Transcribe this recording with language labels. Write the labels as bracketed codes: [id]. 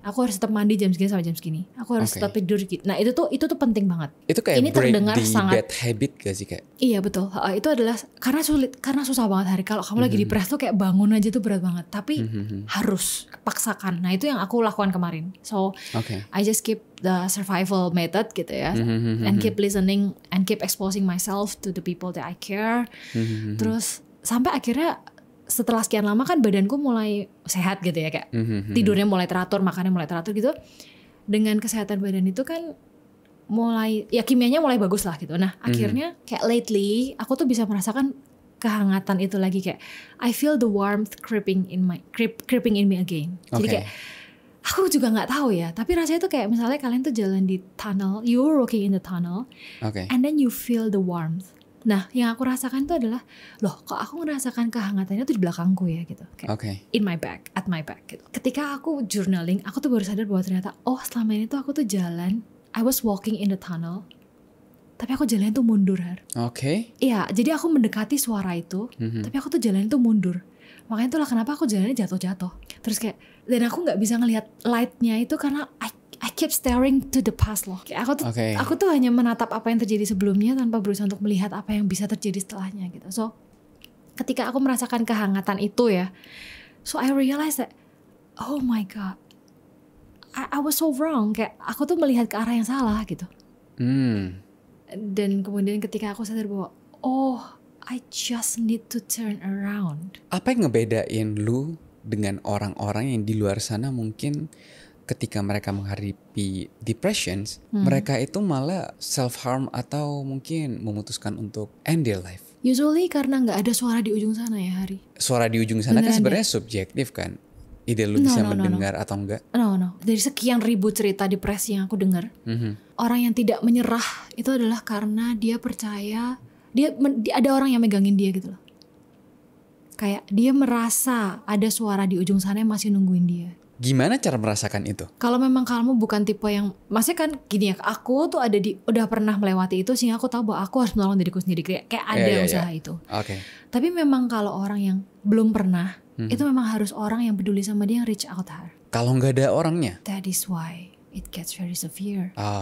[id] Aku harus tetap mandi jam segini sampai jam segini. Aku harus tetap tidur gitu. Nah, itu tuh penting banget. Itu kayak ini [en] break [id] terdengar [en] the [id] sangat [en] bad habit [id] gak sih kayak? Iya betul. Itu adalah karena susah banget, Hari. Kalau kamu lagi depres tuh kayak bangun aja tuh berat banget. Tapi harus paksakan. Nah, itu yang aku lakukan kemarin. [en] So I just keep the survival method gitu ya. And keep listening and keep exposing myself to the people that I care. [id] Terus sampai akhirnya setelah sekian lama kan badanku mulai sehat gitu ya, kayak tidurnya mulai teratur, makannya mulai teratur gitu. Dengan kesehatan badan itu kan mulai, ya kimianya mulai bagus lah gitu. Nah akhirnya kayak lately aku tuh bisa merasakan kehangatan itu lagi, kayak [en] I feel the warmth creeping in me again. [id] Jadi kayak aku juga nggak tahu ya, tapi rasanya tuh kayak misalnya kalian tuh jalan di tunnel, [en] you're walking in the tunnel, [id] and then you feel the warmth. Nah, yang aku rasakan itu adalah, loh kok aku ngerasakan kehangatannya tuh di belakangku ya gitu. Kayak [en] in my back, at my back [id] gitu. Ketika aku journaling, aku tuh baru sadar bahwa ternyata, oh selama ini tuh aku tuh jalan, [en] I was walking in the tunnel, [id] tapi aku jalan tuh mundur, Har. Iya, jadi aku mendekati suara itu, tapi aku tuh jalan tuh mundur. Makanya itulah kenapa aku jalannya jatuh-jatuh. Terus kayak, dan aku gak bisa ngelihat lightnya itu karena [en] I keep staring to the past [id] loh. Kayak aku tuh hanya menatap apa yang terjadi sebelumnya tanpa berusaha untuk melihat apa yang bisa terjadi setelahnya gitu. [en] So [id] ketika aku merasakan kehangatan itu ya, [en] so I realized that, oh my god, I was so wrong. [id] Kayak aku tuh melihat ke arah yang salah gitu. Dan kemudian ketika aku sadar bahwa, [en] oh I just need to turn around. [id] Apa yang ngebedain lu dengan orang-orang yang di luar sana mungkin ketika mereka menghadapi depressions, mereka itu malah self-harm atau mungkin memutuskan untuk [en] end their life? [id] Usually karena gak ada suara di ujung sana ya, Hari. Suara di ujung sana kan sebenarnya subjektif kan? Ide lu bisa mendengar atau enggak? [en] No. [id] Dari sekian ribu cerita depresi yang aku dengar, orang yang tidak menyerah itu adalah karena dia percaya, dia ada orang yang megangin dia gitu loh. Kayak dia merasa ada suara di ujung sana yang masih nungguin dia. Gimana cara merasakan itu? Kalau memang kamu bukan tipe yang, maksudnya kan gini ya, aku tuh udah pernah melewati itu sehingga aku tahu bahwa aku harus menolong diriku sendiri, kayak ada usaha itu. Tapi memang kalau orang yang belum pernah, itu memang harus orang yang peduli sama dia yang reach out, Har. Kalau nggak ada orangnya? [en] That is why it gets very severe.